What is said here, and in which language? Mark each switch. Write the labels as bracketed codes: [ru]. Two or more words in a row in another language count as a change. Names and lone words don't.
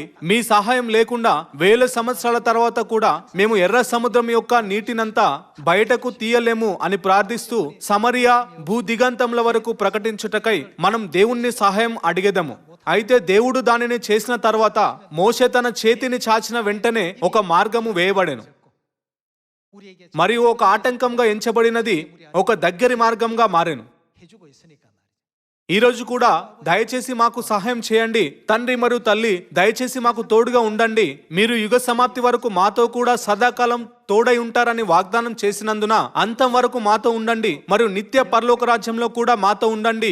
[te] మీ సహాయం లేకుండా 1000 సంవత్సరాల తర్వాత కూడా మేము ఎర్ర సముద్రం యొక్క నీటినంతా బయటకు తీయలేము అని ప్రార్థిస్తూ సమరియా భూదిగంతముల వరకు ప్రకటించుటకై మనం దేవుణ్ణి సహాయం అడిగెదము. అయితే దేవుడు దానిని చేసిన తర్వాత మోషే తన చేతిని చాచిన వెంటనే ఒక మార్గము వేయబడెను [ko] 우리에게 [te] మరియు ఒక ఆటంకంగా ఎంచబడినది ఒక దగ్గరి మార్గంగా మారెను. [ko] 해주고 있으니까 말이죠. [te] ఈ రోజు కూడా దయచేసి మాకు సహాయం చేయండి తండ్రి మరియు తల్లి, దయచేసి మాకు తోడుగా ఉండండి. మీరు యుగ సమాప్తి వరకు మాతో కూడా సదాకాలం తోడై ఉంటారని వాగ్దానం చేసినందున అంతం వరకు మాతో ఉండండి మరియు నిత్య పరలోక రాజ్యంలో కూడా మాతో ఉండండి.